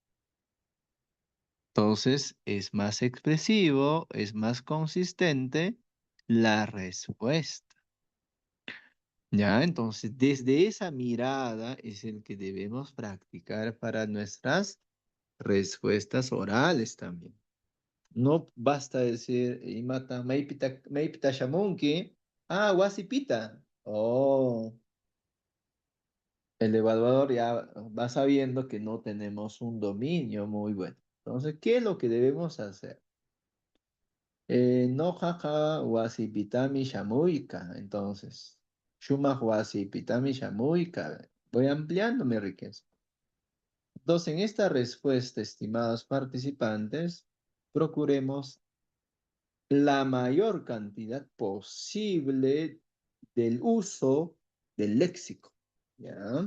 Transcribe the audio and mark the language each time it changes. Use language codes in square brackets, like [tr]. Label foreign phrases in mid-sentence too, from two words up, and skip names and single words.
[es] Entonces es más expresivo, es más consistente la respuesta. Ya, entonces desde esa mirada es el que debemos practicar para nuestras respuestas orales también. No basta decir, [qu] imata, maipita shamunki, wasipita. [es] Oh, el evaluador ya va sabiendo que no tenemos un dominio muy bueno. Entonces, ¿qué es lo que debemos hacer? [qu] No jaja wasipitami shamuika. Entonces, shumak wasipitami shamuika. [es] Voy ampliando mi riqueza. Entonces, en esta respuesta, estimados participantes, procuremos la mayor cantidad posible del uso del léxico. ¿Ya?